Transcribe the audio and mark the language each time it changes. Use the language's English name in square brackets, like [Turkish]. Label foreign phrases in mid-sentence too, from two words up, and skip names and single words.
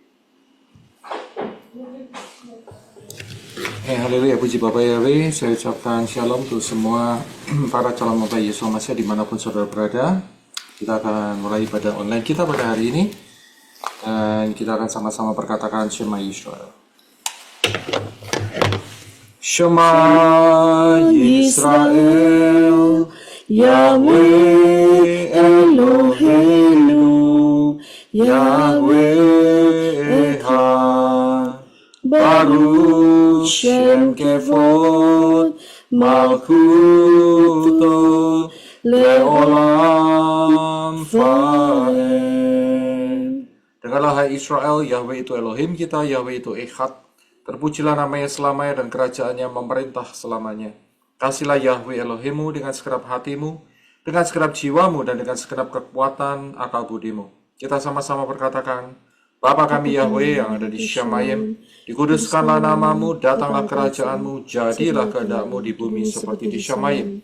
[Indonesian] Haleluya, puji Bapak Yahweh. Saya ucapkan shalom untuk semua para calon mempelai Yesus Masih dimanapun saudara berada. Kita akan mulai ibadah online kita pada hari ini. Dan kita akan sama-sama perkatakan [Hebrew] שמע ישראל. שמע ישראל, יהוה אלוהינו, יהוה אחד, ברוך שם כבוד, מלכותו, לעולם ועד. [Indonesian] Dengarlah hai Israel, Yahweh itu Elohim kita, Yahweh itu Echad. Terpujilah namanya selamanya dan kerajaannya memerintah selamanya. Kasihlah Yahweh Elohimu dengan segenap hatimu, dengan segenap jiwamu, dan dengan segenap kekuatan akal budimu. Kita sama-sama berkatakan, Bapa kami Yahweh yang ada di Syamayim, dikuduskanlah namamu, datanglah kerajaanmu, jadilah kehendakmu di bumi seperti di Syamayim.